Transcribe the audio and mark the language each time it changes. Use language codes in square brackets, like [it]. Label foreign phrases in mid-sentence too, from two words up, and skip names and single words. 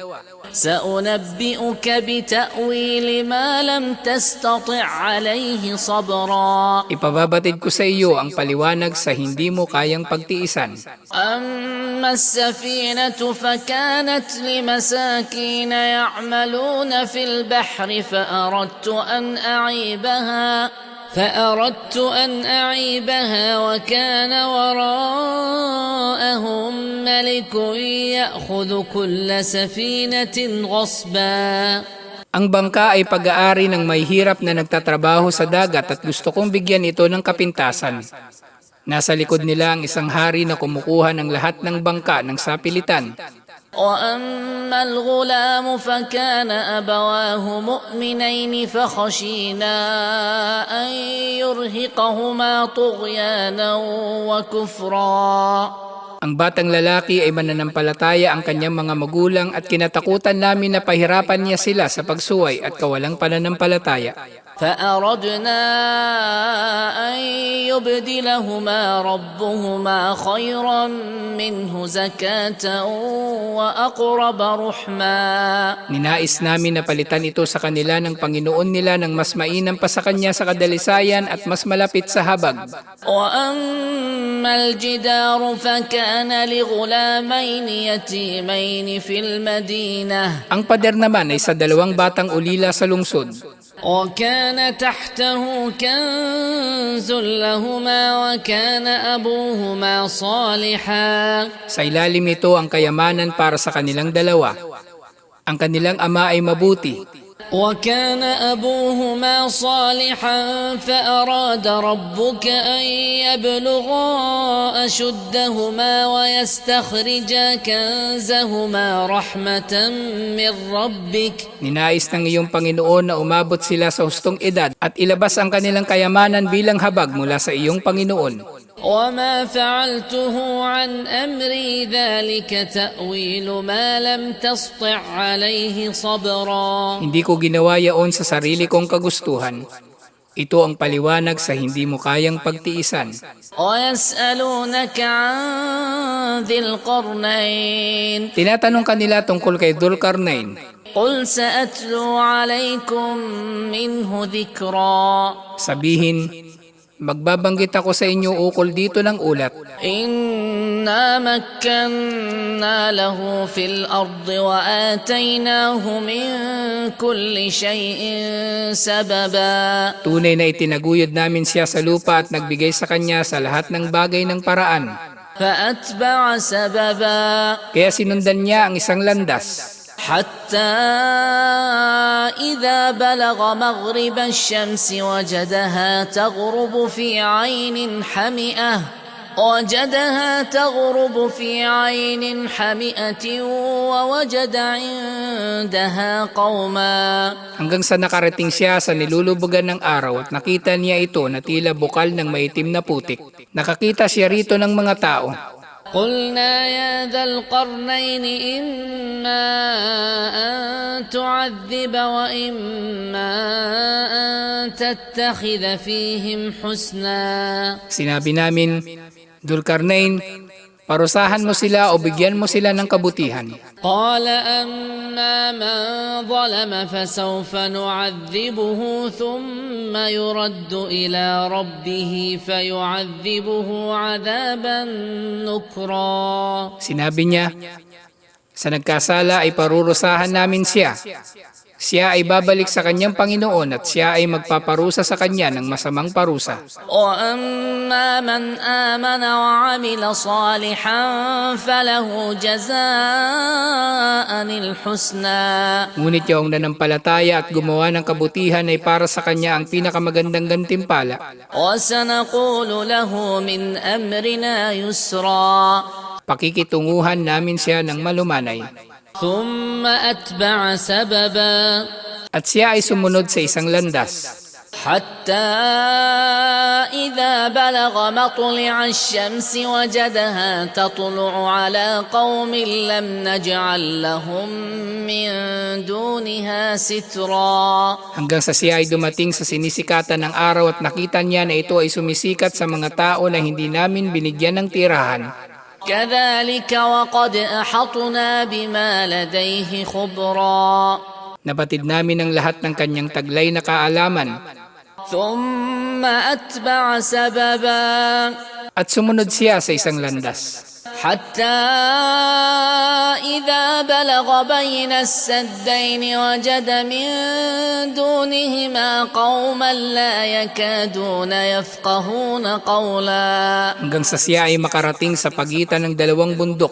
[ar] سأنبئك بتأويل ما لم تستطع عليه صبرا. [tl] Ipababatid ko sa iyo ang paliwanag sa hindi mo kayang pagtiisan. [ar] أما السفينة فكانت لمساكين يعملون في البحر فأردت أن أعيبها وكان وراءهم ملك يأخذ كل سفينة غصبا. [tl] Ang bangka ay pag-aari ng may hirap na nagtatrabaho sa dagat at gusto kong bigyan ito ng kapintasan. Nasa likod nila ang isang hari na kumukuha ng lahat ng bangka ng sapilitan. [ar] وأما الغلام فكان أبواه مؤمنين فخشينا أن يرهقهما طغيانا وكفرا. [tl] Ang batang lalaki ay mananampalataya ang kanyang mga magulang at kinatakutan namin na pahirapan niya sila sa pagsuway at kawalang pananampalataya. [ar] فأردنا أن يبدلهما ربهما خيرا منه زكاة وأقرب رحما. [tl] Ninais namin na palitan ito sa kanila ng Panginoon nila ng mas mainam pa sa kanya sa kadalisayan at mas malapit sa habag. [ar] وأما الجدار فكان لغلامين يتيمين في المدينة. [tl] Ang pader naman ay sa dalawang batang ulila sa lungsod. [ar] وكان تحته كنز لهما وكان أبوهما صالحا. [tl] Sa ilalim nito ang kayamanan para sa kanilang dalawa. Ang kanilang ama ay mabuti. [ar] وكان أبوهما صالحا فأراد ربك أن يبلغا أشدهما ويستخرجا كنزهما رحمة من ربك. [tl] Ninais ng iyong Panginoon na umabot sila sa hustong edad at ilabas ang kanilang kayamanan bilang habag mula sa iyong Panginoon. [ar] وما فعلته عن أمري ذلك تأويل ما لم تسطع عليه صبرا. [tl] Hindi ko ginawa yaon sa sarili kong kagustuhan. Ito ang paliwanag sa hindi mo kayang pagtiisan. [ar] ويسألونك عن ذي القرنين. [tl] Tinatanong kanila tungkol kay Dhul-Qarnayn. [ar] قل سأتلو عليكم منه ذكرا. [tl] Sabihin, magbabanggit ako sa inyo ukol dito ng ulat. [ar] إنا مكنا له في الأرض وآتيناه من كل شيء سببا. [tl] Tunay na itinaguyod namin siya sa lupa at nagbigay sa kanya sa lahat ng bagay ng paraan. [ar] فأتبع سببا [tl] Kaya sinundan niya ang isang landas. [ar] حتى إذا بلغ مغرب الشمس وجدها تغرب في عين حمئة ووجد عندها قوما. [tl] Hanggang sa nakarating siya sa nilulubugan ng araw at nakita niya ito na tila bukal ng maitim na putik. Nakakita siya rito ng mga tao. [ar] قلنا يا ذا القرنين إما أن تعذب وإما أن تتخذ فيهم حسنا. [tl] Sinabi namin, Dulkarnain, parusahan mo sila o bigyan mo sila ng kabutihan. [ar] قال أما من ظلم فسوف نعذبه ثم يرد إلى ربه فيعذبه عذابا نكرا. [tl] Sinabi niya, sa nagkasala ay parurusahan namin siya. Siya ay babalik sa kanyang Panginoon at siya ay magpaparusa sa kanya ng masamang parusa. [ar] وأما من آمن وعمل صالحا فله جزاء الحسنى. [tl] Ngunit yung nanampalataya at gumawa ng kabutihan ay para sa kanya ang pinakamagandang gantimpala. [ar] وسنقول له من أمرنا يسرا. [tl] Pakikitunguhan namin siya ng malumanay. [ar] ثم أتبع سببا [tl] At siya ay sumunod sa isang landas. [ar] حتى إذا بلغ مطلع الشمس وجدها تطلع على قوم لم نجعل لهم من دونها سترا. [tl] Hanggang sa siya ay dumating sa sinisikatan ng araw at nakita niya na ito ay sumisikat sa mga tao na hindi namin binigyan ng tirahan. [ar] كذلك وقد أحطنا بما لديه خبرا. [tl] Nabatid namin ang lahat ng kanyang taglay na kaalaman. [ar] ثم أتبع سببا [tl] At sumunod siya sa isang landas. [ar] حتى إذا بلغ بين السدين وجد من دونهما قوما لا يكادون يفقهون قولا. [tl] Hanggang sa siya ay makarating sa pagitan ng dalawang bundok.